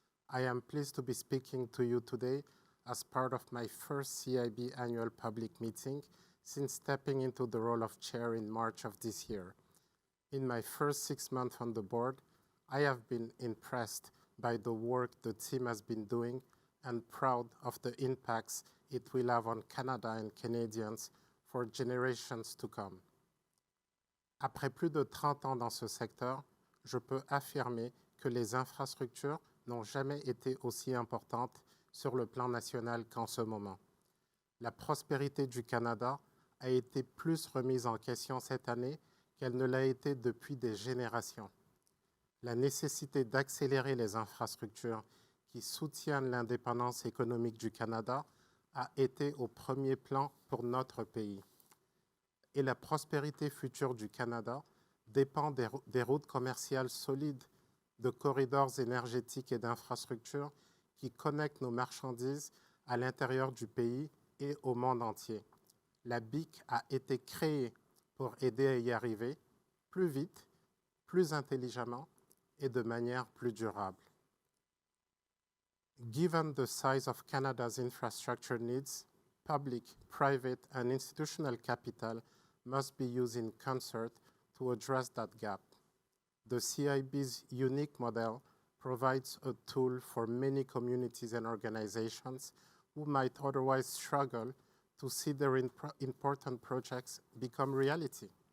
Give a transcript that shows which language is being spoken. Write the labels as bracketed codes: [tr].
[en] I am pleased to be speaking to you today as part of my first CIB annual public meeting since stepping into the role of chair in March of this year. In my first 6 months on the board, I have been impressed by the work the team has been doing and proud of the impacts it will have on Canada and Canadians for generations to come. [fr] Après plus de 30 ans dans ce secteur, je peux affirmer que les infrastructures n'ont jamais été aussi importantes sur le plan national qu'en ce moment. La prospérité du Canada a été plus remise en question cette année qu'elle ne l'a été depuis des générations. La nécessité d'accélérer les infrastructures qui soutiennent l'indépendance économique du Canada a été au premier plan pour notre pays. Et la prospérité future du Canada dépend des routes commerciales solides, de corridors énergétiques et d'infrastructures qui connectent nos marchandises à l'intérieur du pays et au monde entier. La BIC a été créée pour aider à y arriver plus vite, plus intelligemment et de manière plus durable. [en] Given the size of Canada's infrastructure needs, public, private, and institutional capital must be used in concert to address that gap. The CIB's unique model provides a tool for many communities and organizations who might otherwise struggle to see their important projects become reality.